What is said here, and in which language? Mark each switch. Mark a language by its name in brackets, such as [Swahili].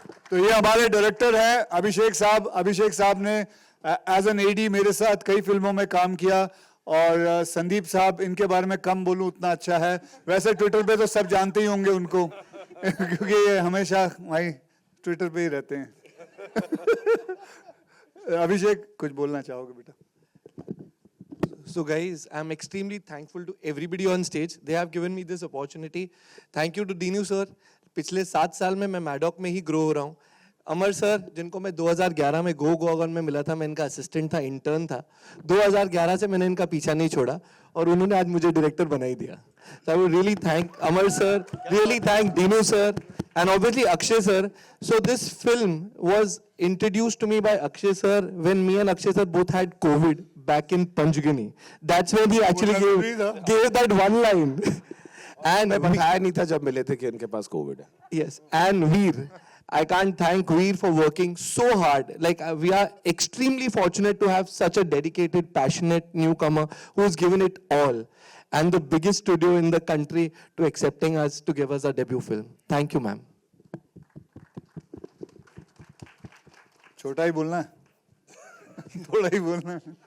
[Hindi] तो ये हमारे डायरेक्टर हैं अभिषेक साहब. अभिषेक साहब ने एज एन एडी मेरे साथ कई फिल्मों में काम किया. और संदीप साहब, इनके बारे में कम बोलूं उतना अच्छा है. वैसे ट्विटर पे तो सब जानते ही होंगे उनको क्योंकि ये हमेशा वही ट्विटर पे ही रहते हैं. अभिषेक, कुछ बोलना चाहोगे बेटा? [English] So guys, I'm extremely thankful to everybody on stage. They have given me this opportunity. Thank you to Dinu sir. [Hindi] पिछले 7 साल में मैं मैडॉक में ही ग्रो हो रहा हूँ. अमर सर, जिनको मैं 2011 में गो गोगन में मिला था, मैं इनका असिस्टेंट था, इंटर्न था. 2011 से मैंने इनका पीछा नहीं छोड़ा और उन्होंने आज मुझे डायरेक्टर बना ही दिया. [English] So I would really thank Amar sir, really thank Dinu sir, and obviously Akshay sir. So this film was introduced to me by Akshay sir when me and Akshay sir both had COVID back in Panchgani. That's when he actually gave that one line. And [Hindi] मैं बताया नहीं था जब मिले थे कि इनके पास Covid है. [English] yes, and Veer, I can't thank Veer for working so hard. Like we are extremely fortunate to have such a dedicated, passionate newcomer who's given it all, and the biggest studio in the country to accepting us to give us our debut film. Thank you, ma'am. [Hindi] छोटा ही बोलना है थोड़ा ही बोलना है